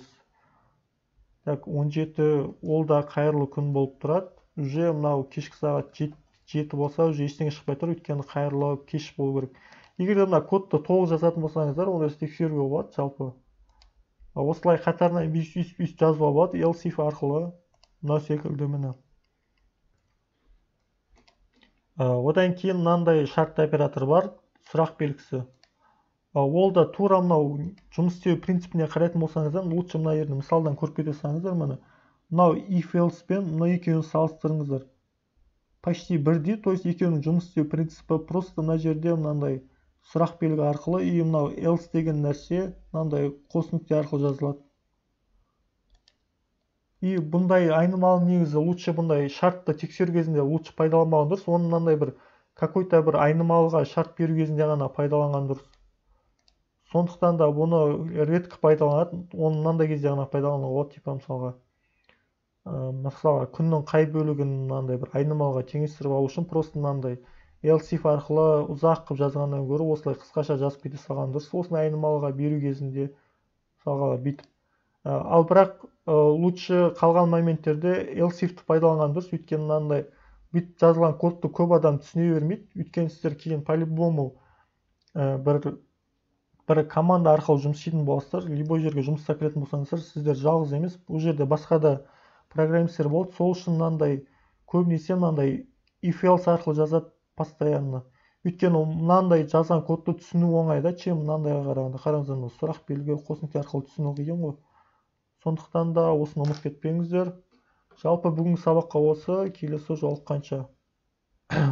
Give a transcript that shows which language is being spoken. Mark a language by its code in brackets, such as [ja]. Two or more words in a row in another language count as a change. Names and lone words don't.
[kk] Так, 17 ол да қайырлы күн болып тұрады. Уже мынау кешкі сағат 7 болса, уже ештеңе шықпай тұр, өйткені қайырлы кеш болу керек. Егер де мына кодты толық жазатын болсаңыздар, онда тексеруге болады жалпы. Осылай қатарынан үст жазуға болады, [en] else if арқылы. [kk] Мына секілді міне. Одан кейін мынандай шартты оператор бар, сұрақ белгісі. Ол да тура мынау жұмыс істеу принципіне қарайтын болсаңыздар, лучше мына жерде мысалдан көріп кете салыңыздар, мынау [en] if else [kk] пен мына екеуін салыстырыңыздар. Почти бірдей, [ru] то есть [kk] екеуінің жұмыс істеу принципі просто мына жерде мынандай сұрақ белгі арқылы, и мынау else деген нәрсе мынандай қос нүкте арқылы жазылады. И бұндай айнымалы негізі лучше бұндай шартты тексеру кезінде лучше пайдаланбаған дұрыс. Оны мынандай бір какой-то бір айнымалыға шарт беру кезінде ғана пайдаланған дұрыс. Сондықтан да бұны редко пайдаланады, оны мынандай кезде ғана пайдалануға болады. Типа мысалға күннің қай бөлігін мынандай бір айнымалыға теңестіріп алу үшін просто мынандай [en] else if [kk] арқылы ұзақ қылып жазғаннан гөрі осылай қысқаша жазып кете салған дұрыс. Осыны айнымалыға беру кезінде мысалға бүйтіп. Ал бірақ лучше қалған моменттерде [en] else if'ті [kk] пайдаланған дұрыс, өйткені мынандай бүйтіп жазылған кодты көп адам түсіне бермейді. Өйткені сіздер кейін по-любому бір команда арқылы жұмыс істейтін боласыздар, любой жерге жұмысқа кіретін болсаңыздар, сіздер жалғыз емес, бұл жерде басқа да программистер болады. Сол үшін мынандай көбінесе мынандай [en] if else [kk] арқылы жазады постоянно. Өйткені мынандай жазған кодты түсіну оңай да, чем мынандайға қарағанда. Қараңыздар, сұрақ белгі қосымша арқылы түсіну қиын ғой. Сондықтан да осыны ұмытып кетпеңіздер. Жалпы бүгінгі сабаққа осы, келесі жолыққанша.